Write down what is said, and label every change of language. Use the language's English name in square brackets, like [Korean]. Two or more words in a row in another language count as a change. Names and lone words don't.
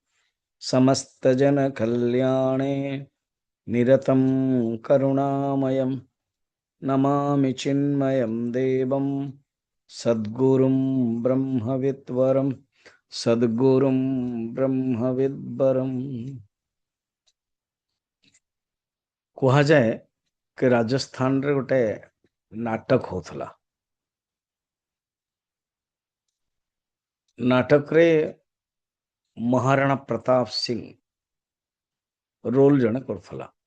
[Sanskrit] समस्तजनकल्याणे निरतं करुणामयं नमामि चिन्मयं देवं सद्गुरुं ब्रह्मविद्वरं सद्गुरुं ब्रह्मविद्वरम्। [Odia] କୁହାଯାଏ कि ରାଜସ୍ଥାନରେ ଗୋଟେ ନାଟକ ହଉଥିଲା। ନାଟକରେ ମହାରାଣା ପ୍ରତାପ ସିଂ ରୋଲ ଜଣେ କରୁଥିଲା।